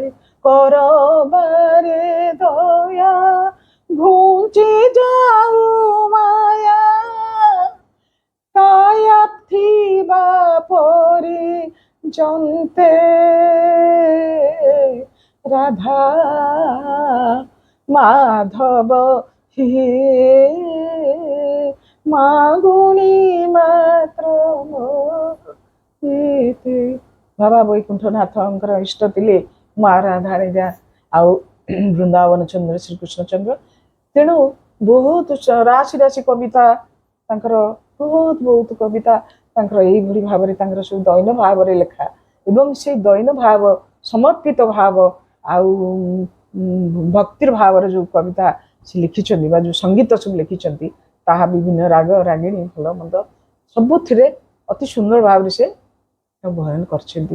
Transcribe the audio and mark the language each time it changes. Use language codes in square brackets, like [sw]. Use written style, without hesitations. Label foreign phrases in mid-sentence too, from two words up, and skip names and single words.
[or] କରବାରେ ଦୟା ଘୁଚି ଯାଉ ମାୟା କାୟାତ ଥିବା ପରି ଜନ୍ତେ ରାଧା ମାଧବ ହେ ମାଗୁନି ମାତ୍ର ମୋହିତେ। ବାବା ବୈକୁଣ୍ଠନାଥଙ୍କର ଇଷ୍ଟ ଥିଲେ ମା ରାଧା ରାଜା ଆଉ ବୃନ୍ଦାବନ ଚନ୍ଦ୍ର ଶ୍ରୀକୃଷ୍ଣ ଚନ୍ଦ୍ର। ତେଣୁ ବହୁତ ରାଶି ରାଶି କବିତା ତାଙ୍କର, ବହୁତ ବହୁତ କବିତା ତାଙ୍କର ଏଇଭଳି ଭାବରେ ତାଙ୍କର ସବୁ ଦୈନ ଭାବରେ ଲେଖା ଏବଂ ସେଇ ଦୈନ ଭାବ ସମର୍ପିତ ଭାବ ଆଉ ଭକ୍ତିର ଭାବରେ ଯେଉଁ କବିତା ସେ ଲେଖିଛନ୍ତି ବା ଯେଉଁ ସଙ୍ଗୀତ ସବୁ ଲେଖିଛନ୍ତି ତାହା ବିଭିନ୍ନ ରାଗ ରାଗିଣୀ ଭଲ ମନ୍ଦ ସବୁଥିରେ ଅତି ସୁନ୍ଦର ଭାବରେ ସେ ବର୍ଣ୍ଣନ କରିଛନ୍ତି।